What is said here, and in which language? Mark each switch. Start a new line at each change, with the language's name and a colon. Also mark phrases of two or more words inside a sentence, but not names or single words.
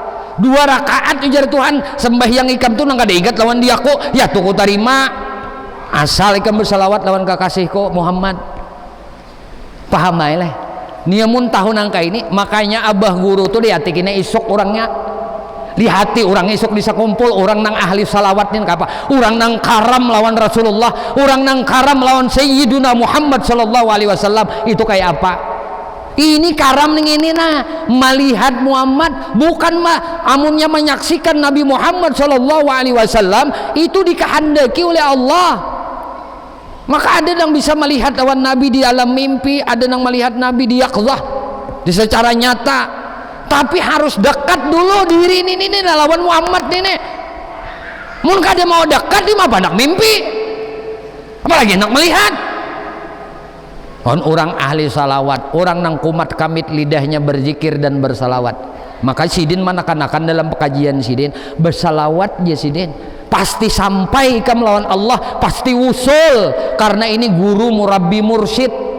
Banjar: 2 rakaat ujar Tuhan sembahyang ikam tuh nang kada ingat lawan diaku, ya tuh ku tarima asal ikam bersalawat lawan kekasihku Muhammad. Paham ae leh. Niamun tahun angka ini, makanya abah guru tuh dihatikina isuk orangnya. Di hati orang isuk bisa kumpul orang nang ahli salawatnya apa? Orang nang karam lawan Rasulullah, orang nang karam lawan Sayyiduna Muhammad
Arabic: sallallahu alaihi wasallam.
Banjar: Itu kayak apa? Ini karam ning ini nah, melihat Muhammad bukan amunnya menyaksikan Nabi Muhammad
Arabic: sallallahu alaihi wasallam
Banjar: itu dikehendaki oleh Allah. Maka ada yang bisa melihat lawan Nabi di alam mimpi, ada yang melihat Nabi di yaqzah, di secara nyata. Tapi harus dekat dulu diri ini lawan Muhammad ini. Mun kada mau dekat di mah banyak mimpi. Apalagi nak melihat. Orang ahli salawat, orang nang kumat kamit lidahnya berzikir dan bersalawat. Maka sidin manakan dalam pekajian sidin bersalawat ya sidin pasti sampai ke melawan Allah, pasti usul karena ini guru murabbi mursyid.